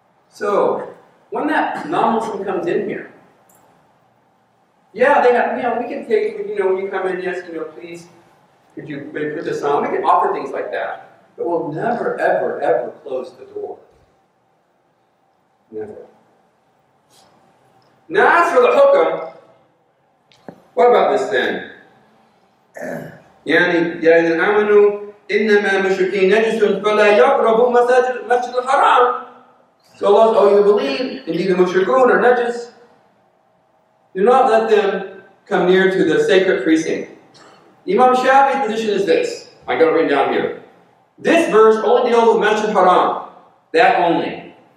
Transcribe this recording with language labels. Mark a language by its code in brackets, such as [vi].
[en] So, when that non-Muslim comes in here, yeah, they have, we can take, when you come in, yes, please, could you maybe put this on? We can offer things like that. But we'll never, ever, ever close the door. Never. Now, as for the hukam, what about this then? [ar] يعني يا الذين آمنوا إنما مشركين نجس فلا يقربوا مسجد الحرام. [en] So Allah, oh, you believe, indeed the mushrikun are najis, do not let them come near to the sacred precinct. Imam Shafi'i's position is this. I got it written down here. This verse only deals with Masjid Haram. That only.